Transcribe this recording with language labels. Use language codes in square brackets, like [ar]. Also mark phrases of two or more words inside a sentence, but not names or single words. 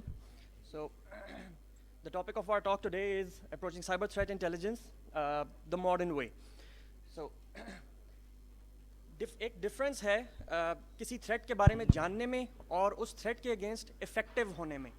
[en] So, the topic of our talk today is approaching cyber threat intelligence the modern way. So, [hi] एक डिफरेंस है किसी थ्रेट के बारे में जानने में और उस थ्रेट के अगेंस्ट इफेक्टिव होने में.